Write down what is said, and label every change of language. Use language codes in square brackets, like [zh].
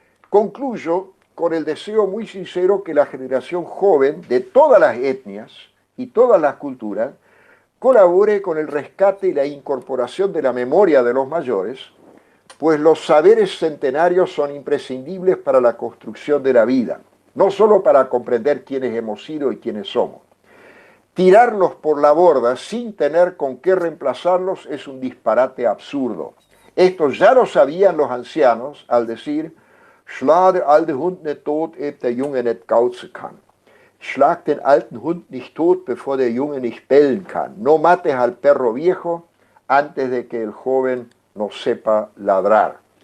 [es] Concluyo con el deseo muy sincero que la generación joven de todas las etnias y todas las culturas colabore con el rescate y la incorporación de la memoria de los mayores, pues los saberes centenarios son imprescindibles para la construcción de la vida, no solo para comprender quiénes hemos sido y quiénes somos. Tirarlos por la borda sin tener con qué reemplazarlos es un disparate absurdo. Esto ya lo sabían los ancianos al decir: Schlag der alte Hund nicht tot, ehe der Junge nicht gauzen kann. [de] Schlag den alten Hund nicht tot, bevor der Junge nicht bellen kann. [es] No mates al perro viejo antes de que el joven no sepa ladrar.